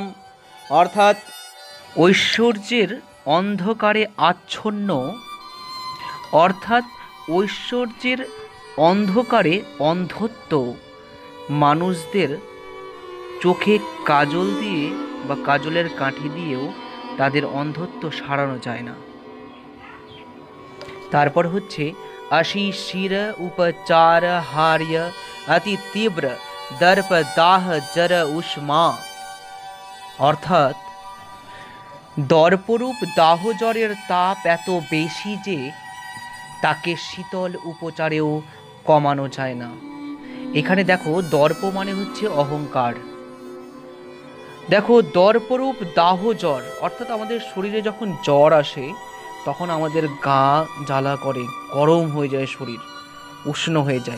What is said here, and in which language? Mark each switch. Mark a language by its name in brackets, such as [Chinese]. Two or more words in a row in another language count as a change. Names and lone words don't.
[Bangla] অর্থাৎ ঐশ্বর্যের অন্ধকারে আচ্ছন্ন, অর্থাৎ ঐশ্বর্যের অন্ধকারে অন্ধত্ব মানুষদের চোখে কাজল দিয়ে বা কাজলের কাঠি দিয়েও তাদের অন্ধত্ব সারানো যায় না। তারপর হচ্ছে [Sanskrit] अशी शिर उपचार हार्य अति तीव्र दर्प दाह जर उष्मा। [Bangla] অর্থাৎ দর্পরূপ দাহজরের তাপ এত বেশি যে তাকে শীতল উপচারেও কমানো যায় না। এখানে দেখো দর্প মানে হচ্ছে অহংকার। দেখো দর্পরূপ দাহজ্বর, অর্থাৎ আমাদের শরীরে যখন জ্বর আসে তখন আমাদের গা জ্বালা করে, গরম হয়ে যায়, শরীর উষ্ণ হয়ে যায়।